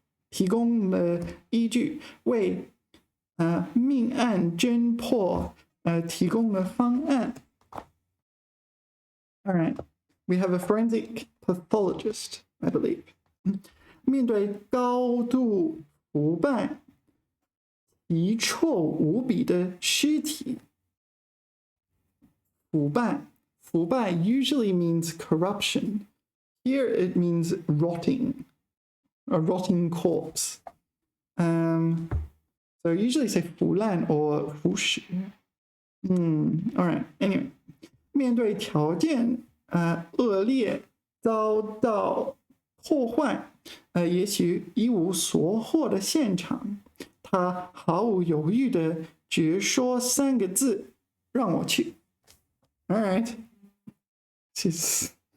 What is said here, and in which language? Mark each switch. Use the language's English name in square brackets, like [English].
[Chinese] 提供了依据，为命案侦破提供了方案。 [English] All right, we have a forensic pathologist, I believe. [Chinese] 面对高度腐败、遗臭无比的尸体，腐败 [English] usually means corruption. Here it means rotting, a rotting corpse. So usually say 腐烂 or 腐蚀。 all right. [Chinese] Anyway, 面对条件恶劣，遭到破坏，也许一无所获的现场，他毫无犹豫地直说3个字：让我去。 [English] All right. This is